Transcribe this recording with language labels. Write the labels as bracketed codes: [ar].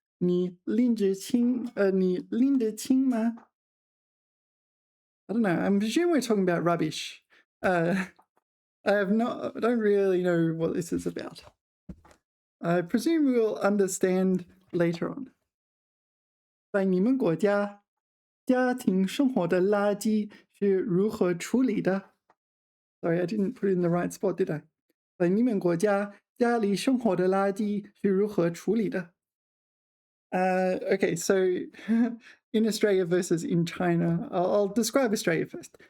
[zh] 你拎得清吗？ [en] I don't know. I'm assuming we're talking about rubbish. I don't really know what this is about. I presume we'll understand later on. [zh] 在你们国家，家庭生活的垃圾是如何处理的？ [en] Sorry, I didn't put it in the right spot, did I? [zh] 在你们国家，家里生活的垃圾是如何处理的？ [en] Okay, so in Australia versus in China, I'll describe Australia first.